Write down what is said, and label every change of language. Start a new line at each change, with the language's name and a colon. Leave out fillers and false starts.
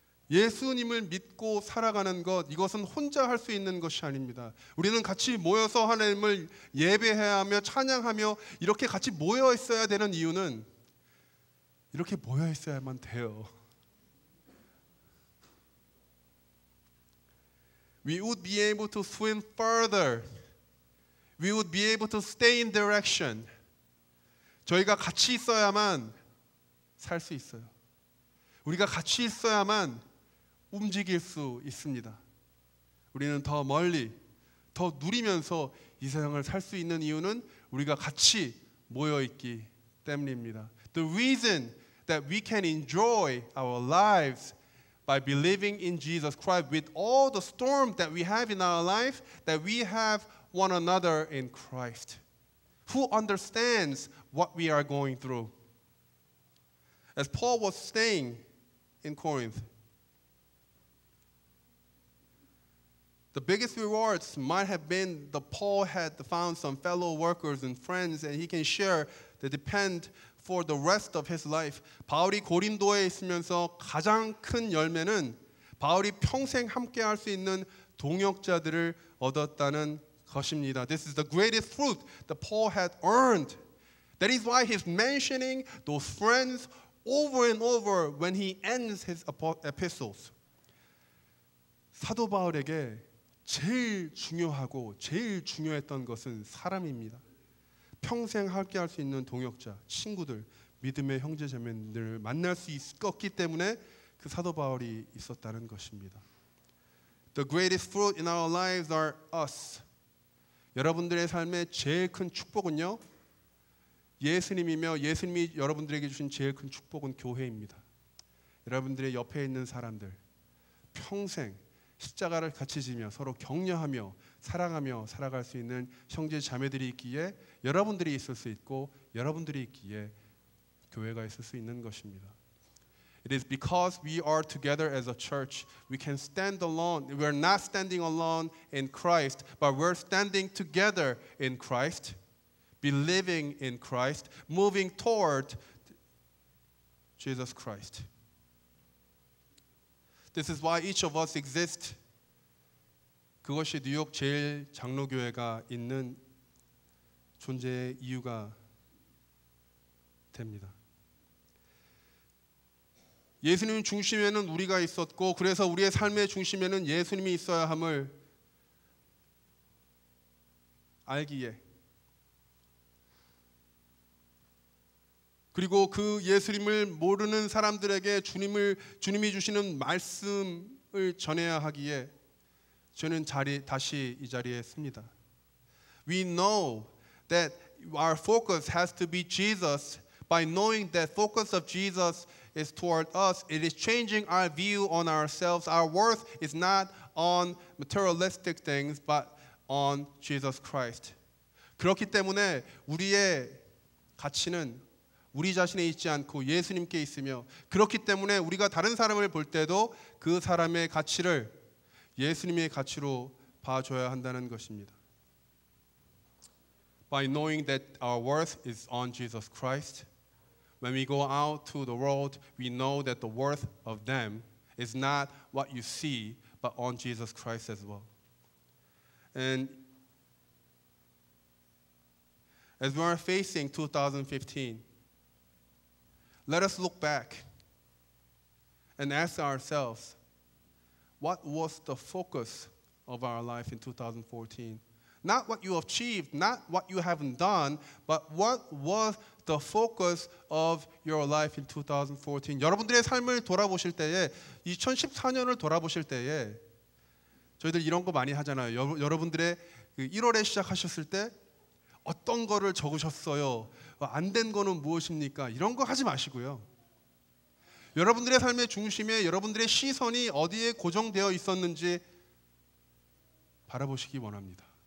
Korean: 예수님을 믿고 살아가는 것, 이것은 혼자 할 수 있는 것이 아닙니다. 우리는 같이 모여서 하나님을 예배해야 하며 찬양하며 이렇게 같이 모여 있어야 되는 이유는 이렇게 모여 있어야만 돼요.
English: We would be able to swim further. We would be able to stay in direction.
Korean: 저희가 같이 있어야만 살 수 있어요. 우리가 같이 있어야만 움직일 수 있습니다. 우리는 더 멀리, 더 누리면서 이 세상을 살 수 있는 이유는 우리가 같이 모여 있기 때문입니다.
English: The reason that we can enjoy our lives by believing in Jesus Christ with all the storm that we have in our life, that we have one another in Christ, who understands what we are going through. As Paul was saying in Corinth, the biggest rewards might have been that Paul had found some fellow workers and friends and he can share the depend for the rest of his life.
Korean: 바울이 고린도에 있으면서 가장 큰 열매는 바울이 평생 함께 할 수 있는 동역자들을 얻었다는 것입니다.
English: This is the greatest fruit that Paul had earned. That is why he's mentioning those friends over and over when he ends his epistles.
Korean: 사도 바울에게 제일 중요하고 제일 중요했던 것은 사람입니다. 평생 함께 할 수 있는 동역자, 친구들, 믿음의 형제자매들을 만날 수 있었기 때문에 그 사도 바울이 있었다는 것입니다.
English: The greatest fruit in our lives are us.
Korean: 여러분들의 삶의 제일 큰 축복은요, 예수님이며 예수님이 여러분들에게 주신 제일 큰 축복은 교회입니다. 여러분들의 옆에 있는 사람들, 평생 십자가를 같이 지며 서로 격려하며 사랑하며 살아갈 수 있는 형제 자매들이 있기에 여러분들이 있을 수 있고 여러분들이 있기에 교회가 있을 수 있는 것입니다.
English: It is because we are together as a church, we can stand alone. We are not standing alone in Christ, but we're standing together in Christ, believing in Christ, moving toward Jesus Christ. This is why each of us exist.
Korean: 그것이 뉴욕 제일 장로교회가 있는 존재의 이유가 됩니다. 예수님 중심에는 우리가 있었고 그래서 우리의 삶의 중심에는 예수님이 있어야 함을 알기에, 그리고 그 예수님을 모르는 사람들에게 주님이 주시는 말씀을 전해야 하기에 저는 다시 이 자리에 씁니다.
English: We know that our focus has to be Jesus. By knowing that focus of Jesus is toward us, it is changing our view on ourselves. Our worth is not on materialistic things, but on Jesus Christ.
Korean: 그렇기 때문에 우리의 가치는 우리 자신에 있지 않고 예수님께 있으며, 그렇기 때문에 우리가 다른 사람을 볼 때도 그 사람의 가치를 예수님의 가치로 봐줘야 한다는 것입니다.
English: By knowing that our worth is on Jesus Christ, when we go out to the world, we know that the worth of them is not what you see, but on Jesus Christ as well. And as we are facing 2015, let us look back and ask ourselves, what was the focus of our life in 2014? Not what you achieved, not what you haven't done, but what was the focus of your life in 2014?
Korean: 여러분들의 삶을 돌아보실 때에, 2014년을 돌아보실 때에 저희들 이런 거 많이 하잖아요. 여러분들의 1월에 시작하셨을 때 어떤 거를 적으셨어요? 안 된 거는 무엇입니까? 이런 거 하지 마시고요. 여러분들의 삶의 중심에 여러분들의 시선이 어디에 고정되어 있었는지 바라보시기 원합니다.